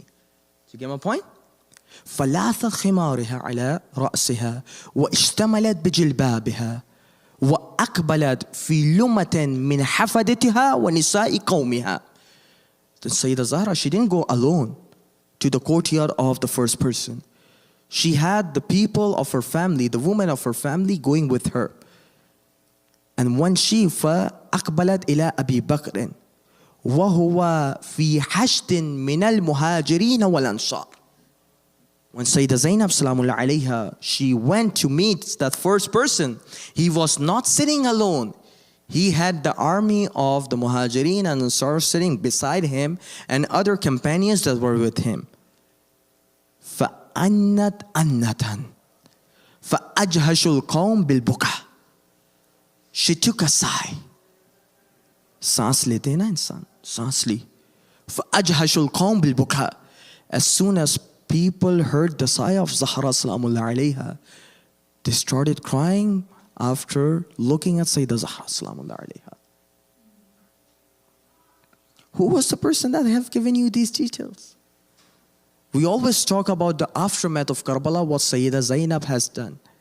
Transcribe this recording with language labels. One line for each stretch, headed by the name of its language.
English: Do you get my point?
Arabic: فَلَاثَ خِمَارِهَا عَلَى رَأْسِهَا وَإِشْتَمَلَتْ بِجِلْبَابِهَا وَأَقْبَلَتْ فِي لُمَةٍ مِنْ حَفَدِتِهَا وَنِسَاءِ قَوْمِهَا.
English: Then Sayyidah Zahra, she didn't go alone to the courtyard of the first person. She had the people of her family, the women of her family going with her. And when she
Arabic: فَأَقْبَلَتْ إِلَىٰ أَبِي بَكْرٍ وَهُوَ فِي حَشْدٍ مِنَ الْمُهَاجِرِينَ وَالْأَنصَارِ.
English: When Sayyidah Zainab salamullah alayha, she went to meet that first person, he was not sitting alone. He had the army of the Muhajirin and Ansar sitting beside him, and other companions that were with him.
Arabic: فَأَنَّتْ أَنَّةً فَأَجْهَشُ الْقَوْمِ بِالْبُكَى.
English: She took a sigh.
Hindi: सांस लेते हैं ना इंसान, सांस ली.
Arabic: فَأَجْهَشُ الْقَوْمِ بِالْبُكَى.
English: As soon as people heard the sigh of Zahra salamullah alayha, they started crying after looking at Sayyidah Zahra salamullah alayha. Who was the person that have given you these details? We always talk about the aftermath of Karbala, what Sayyidah Zainab has done.